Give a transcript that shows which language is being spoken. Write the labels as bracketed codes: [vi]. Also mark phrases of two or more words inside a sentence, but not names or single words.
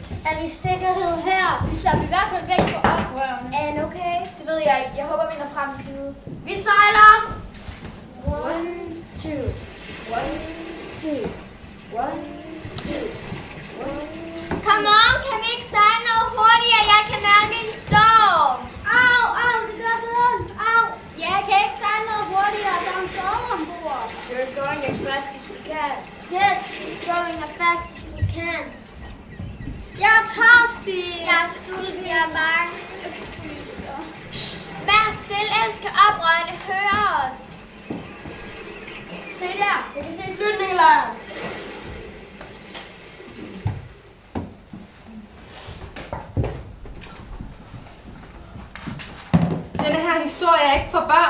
[da] Er vi i sikkerhed her? Vi slapper i hvert fald væk fra oprørerne. Er han okay? Det ved jeg ikke. Jeg håber, vi når frem til side. Vi sejler! 1, 2, 1, 2, 1, 2, 1. [en] Come on, [da] kan vi ikke sejle noget hurtigere? Jeg kan mærke en storm. Au, au, det gør så ondt. Au. Ja, jeg kan ikke sejle noget hurtigere. Der er en storm ombord. [en] We're going as fast as we can. Yes, we're going as fast as we can. [da] Jeg er tørstig. Jeg er sulten. Jeg er bange. Jeg fryser. Vær stille, ellers skal oprørerne høre os. Se der, jeg kan se flygtningelejren. Denne her historie er ikke for børn.